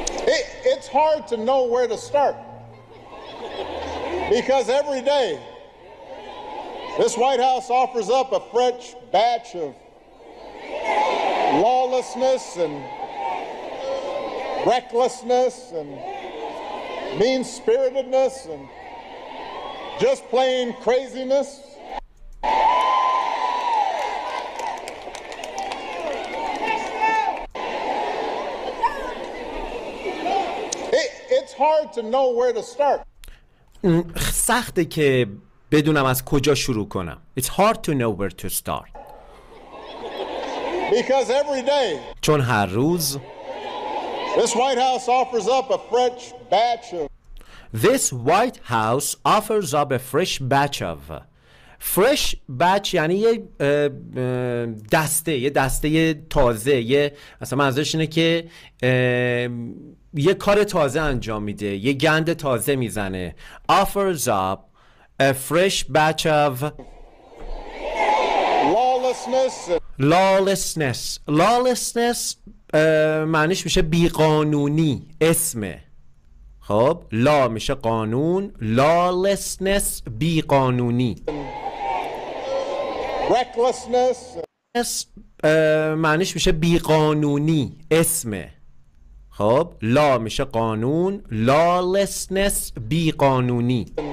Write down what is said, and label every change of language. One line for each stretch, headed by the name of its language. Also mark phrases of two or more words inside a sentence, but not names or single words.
English: It's hard to know where to start because every day this White House offers up a fresh batch of lawlessness and recklessness and mean-spiritedness and just plain craziness. It's hard to know where to start.
Persian: سخته که بدونم از کجا شروع کنم.
English: It's hard to know where to start. Because every day
Persian: چون هر روز
English: this White House offers up a fresh batch of This White House offers up a fresh batch of fresh batch
Persian: یعنی یه دسته تازه اصلا منظورش اینه که یه کار تازه انجام میده یه گند تازه میزنه
English: offers up a fresh batch of
Persian: lawlessness معنیش میشه بیقانونی اسمه خب لا میشه قانون lawlessness بیقانونی معنیش میشه بیقانونی اسمه خب لا میشه قانون lawlessness بیقانونی